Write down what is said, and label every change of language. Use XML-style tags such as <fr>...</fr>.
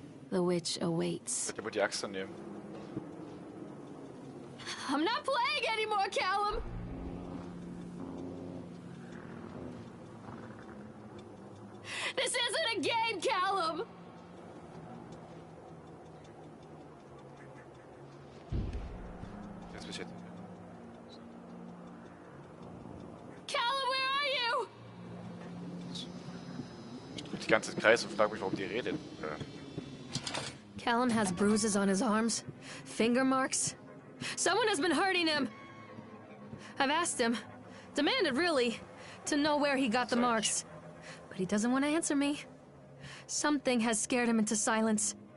<en>The witch awaits.</en> <de>Ich würde die Axt dann nehmen.</de> <en>I'm not playing anymore, Callum! This isn't a game, Callum!</en> <de>Jetzt bin ich jetzt.</de> <en>Callum, where are you?</en> <de>Ich drück die ganze Zeit Kreis und frage mich, warum die redet.</de> <en>Callum has bruises on his arms, finger marks. Someone has been hurting him. I've asked him, demanded really, to know where he got the marks. But he doesn't want to answer me. Something has scared him into silence.</en>